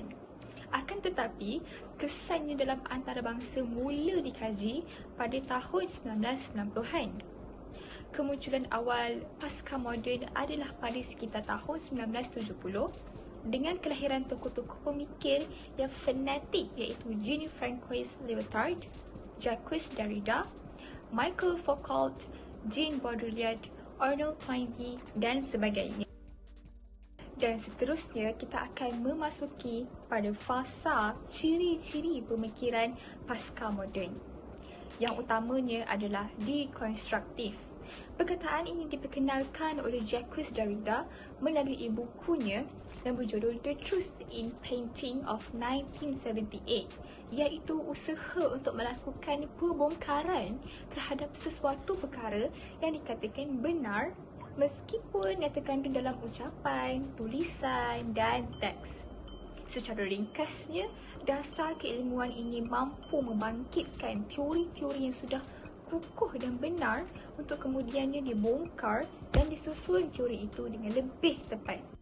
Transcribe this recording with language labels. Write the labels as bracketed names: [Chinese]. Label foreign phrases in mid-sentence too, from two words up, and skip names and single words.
[Malay] Akan tetapi, kesannya dalam antarabangsa mula dikaji pada tahun 1990-an. Kemunculan awal pasca moden adalah pada sekitar tahun 1970 dengan kelahiran tokoh-tokoh pemikir yang fanatik iaitu Jean-François Lyotard, Jacques Derrida, Michael Foucault, Jean Baudrillard, Arnold Toynbee dan sebagainya. Dan seterusnya kita akan memasuki pada fasa ciri-ciri pemikiran pasca moden. Yang utamanya adalah dekonstruktif. Perkataan ini diperkenalkan oleh Jacques Derrida melalui bukunya yang berjudul The Truth in Painting of 1978, iaitu usaha untuk melakukan pembongkaran terhadap sesuatu perkara yang dikatakan benar meskipun yang terkandung dalam ucapan, tulisan dan teks. Secara ringkasnya, dasar keilmuan ini mampu membangkitkan teori-teori yang sudah kukuh dan benar untuk kemudiannya dibongkar dan disusun teori itu dengan lebih tepat.